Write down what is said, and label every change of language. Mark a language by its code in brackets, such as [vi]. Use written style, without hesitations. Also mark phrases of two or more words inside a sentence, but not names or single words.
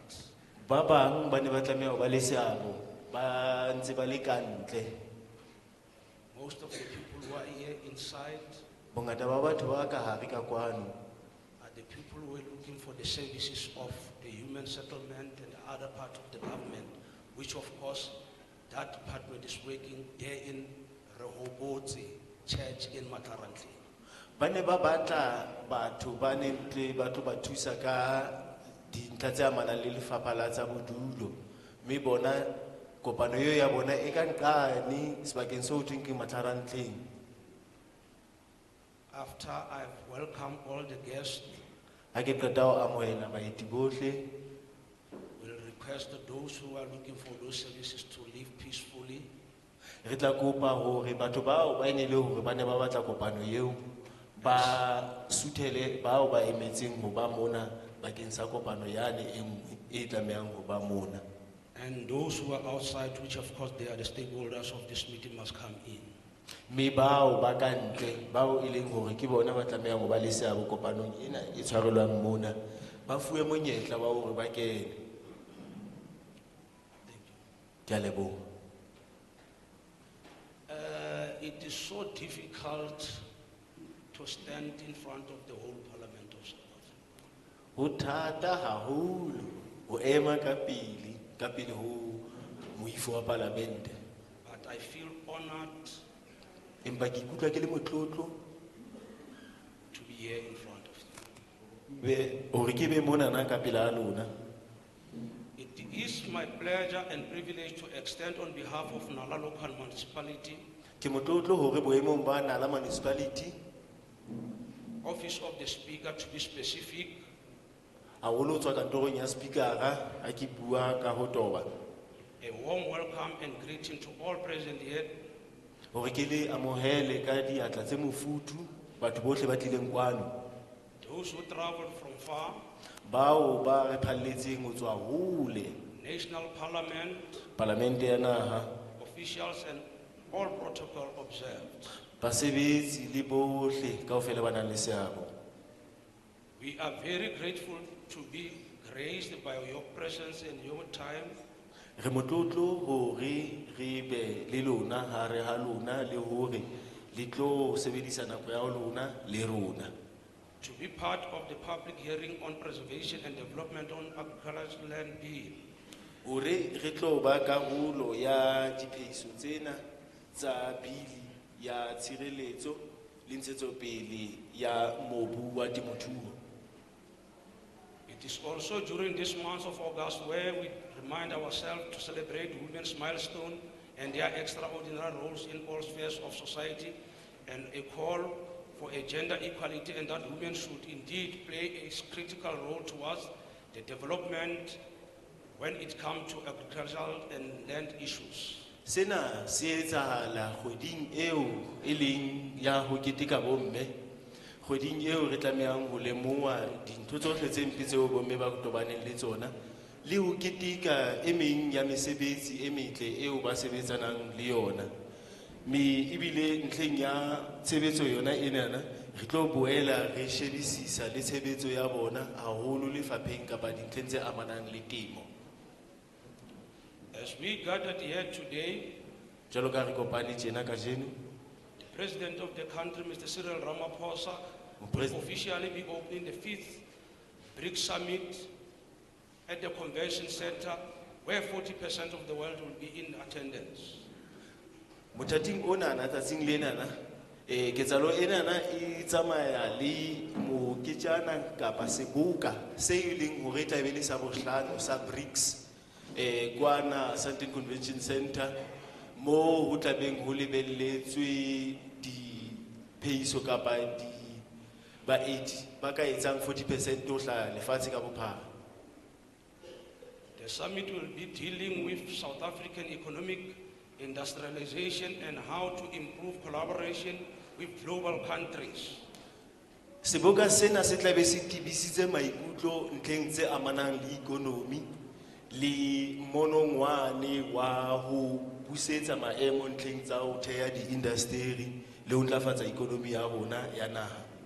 [st] Ba bang ba ne ba tlameha ho ba le seabo ba ntse ba le kantle. [en] Most of the people who are here inside [st] Bongata ba batho ba ka hare ka kwano [en] are the people who are looking for the services of the human settlement and the other part of the government, which of course that department is working there in Rehoboth Church in Matarantli. [st] ba ne ba batla batho ba ne tle batho ba thusa ka dintlha tse amanang le lefapha la tsa bodulo mme bona kopano eo ya bona e ka nqane sebakeng seo thweng ke Matlarantleng. [en] After I've welcomed all the guests, [st] Ha ke qeta ho amohela baeti bohle [en] we'll request those who are looking for those services to live peacefully. [st] re tla kopa hore batho bao ba ene le hore ba ne ba batla kopano eo ba suthele bao ba emetseng ho ba mona bakeng sa kopano yane e nngwe e tlamehang ho ba mona. [en] And those who are outside, which of course they are the stakeholders of this meeting, must come in. [st] Mme bao ba ka ntle bao e leng hore ke bona ba tlamehang ho ba le seabo kopanong ena e tshwarelwang mona ba fuwe monyetla wa hore ba kene. Ke a leboha. [en] It is so difficult to stand in front of the whole Parliament of South Africa. [st] Ho thata haholo ho ema ka pele ho moifo wa palamente. [en] But I feel honored [st] Empa ke ikutlwa ke le motlotlo [en] to be here in front of you. [st] hore ke be mona na ka pela lona. [en] It is my pleasure and privilege to extend on behalf of Nala Local Municipality, [st] Ke motlotlo hore boemong ba Nala municipality [en] Office of the Speaker to be specific, [st] haholo ho tswa kantorong ya speakera ha ke bua ka ho toba [en] a warm welcome and greeting to all present here, [st] hore ke le amohele ka diatla tse mofuthu batho bohle ba tlileng kwano [en] those who traveled from far, [st] bao ba re phalletseng ho tswa hole [en] National Parliament, [st] palamente ya naha [en] officials and all protocol observed. [st] basebetsi le bohle kaofela ba nang le seabo. [en] We are very grateful to be graced by your presence and your time. [st] Re motlotlo hore re be le lona hare ha lona le hore le tlo sebedisa nako ya lona le rona [en] To be part of the public hearing on preservation and development on agricultural land bill. [st] hore re tlo ba karolo ya diphehiso tsena tsa bili ya tshireletso le ntshetsopele ya mobu wa temothuo. [en] It It is also during this month of August where we remind ourselves to celebrate women's milestone and their extraordinary roles in all spheres of society, and a call for a gender equality, and that women should indeed play a critical role towards the development when it comes to agricultural and land issues. [st] Sena se etsahala kgweding eo e leng ya ho keteka bomme, kgweding eo re tlamehang ho lemoha dintho tsohle tse mpe tseo bomme ba tobaneng le tsona, le ho keteka e meng ya mesebetsi e metle eo ba sebetsanang le yona. Ebile ntlheng ya tshebetso yona enana re tlo boela re shebisisa le tshebetso ya bona haholo lefapheng kapa dintlheng tse amanang le temo. [en] As we gathered here today, [st] Jwalo ka re kopane tjena kajeno, [en] the President of the country, Mr. Cyril Ramaphosa, will President. officially be opening the 5th BRICS Summit at the Convention Center, where 40% of the world will be in attendance. [st] mothating ona na tsatsing lenana ketsalo enana e tsamaya le moketjana kapa seboka se e leng hore tla be le sa bohlano sa BRICS kwana Sandton Convention Center, mo ho tlabeng ho lebelletswe di phehiso kapa di baeti ba ka etsang 40% ho hla lefatshe ka bophara. [en] The summit will be dealing with South African economic industrialization and how to improve collaboration with global countries. [st] Seboka sena se tla be se tibisitse maikutlo ntlheng tse amanang le ikonomi le monongwane wa ho busetsa maemo ntlheng tsa ho theha di-industry le ho ntlafatsa ikonomi ya rona ya naha.